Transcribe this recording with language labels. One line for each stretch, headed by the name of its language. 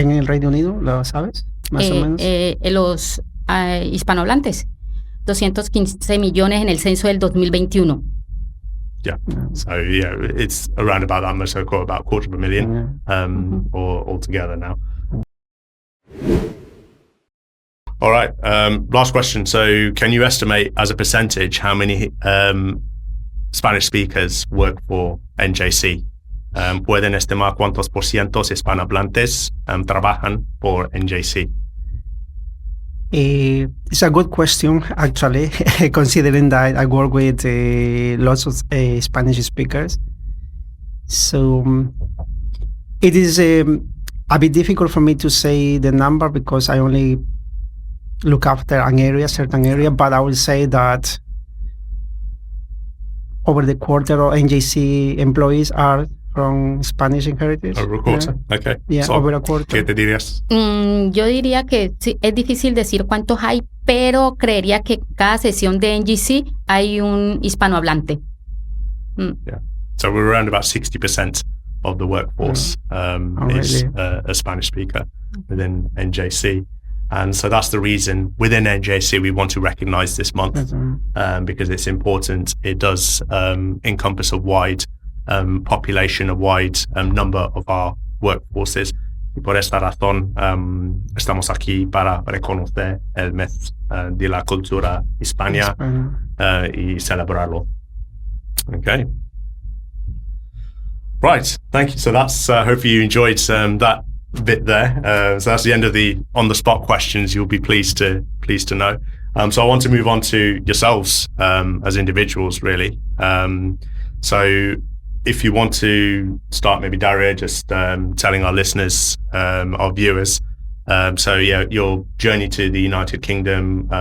Spanish: ¿En el Reino Unido, lo sabes? Más o menos. Los hispanohablantes. 215 millones en el censo del 2021.
English: Yeah. So it's around about that much, so about 250,000 or altogether now. All right. Last question. So can you estimate as a percentage how many Spanish speakers work for NJC?
Spanish: ¿Pueden estimar cuántos por cientos hispanohablantes trabajan por NJC?
English: It's a good question, actually, considering that I work with lots of Spanish speakers. So it is a bit difficult for me to say the number because I only look after a certain area, but I will say that over the quarter of NJC employees are from Spanish heritage. Over a quarter, okay. Yeah, so, over a quarter.
Spanish: ¿Qué te dirías? Yo diría que sí, es difícil decir cuántos hay, pero creería que cada sesión de NJC hay un hispanohablante.
English: Yeah. So we're around about 60% of the workforce is a Spanish speaker within NJC. And so that's the reason within NJC we want to recognize this month because it's important. It does encompass a wide population, a wide number of our workforces.
Spanish: Y por esta razón estamos aquí para reconocer el mes de la cultura hispana y celebrarlo.
English: Okay. Right, thank you. So that's hopefully you enjoyed that bit there. So that's the end of the on-the-spot questions. You'll be pleased to know. So I want to move on to yourselves as individuals, really. So if you want to start, maybe Dario, just telling our listeners, our viewers, your journey to the United Kingdom.